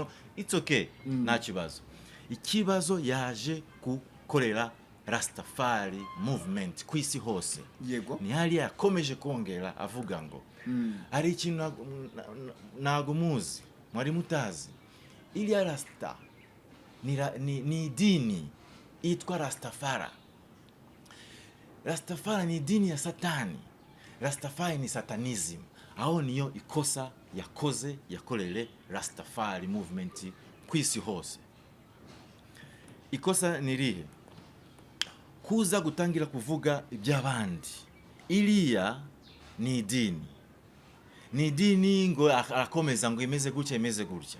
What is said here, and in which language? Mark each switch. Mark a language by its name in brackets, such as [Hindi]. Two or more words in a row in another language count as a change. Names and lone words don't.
[English] It's okay. [Kinyarwanda] Nta kibazo. Ikibazo yaje gukorera Rastafari movement ku isi hose. Yego. Ni hali yakomeje kongera avuga ngo ari ikintu ntago muzi, mwari mutazi. Iliya Rasta ni dini itwa Rastafari. Rastafari ni dini ya Satani. Rastafari ni satanism. Aho niyo ikosa yakorere Rastafari movement ku isi hose. Ikosa ni rihe? Kuza gutangira kuvuga iby'abandi. Iliya ni dini ngo arakomeza ngo imeze gutya.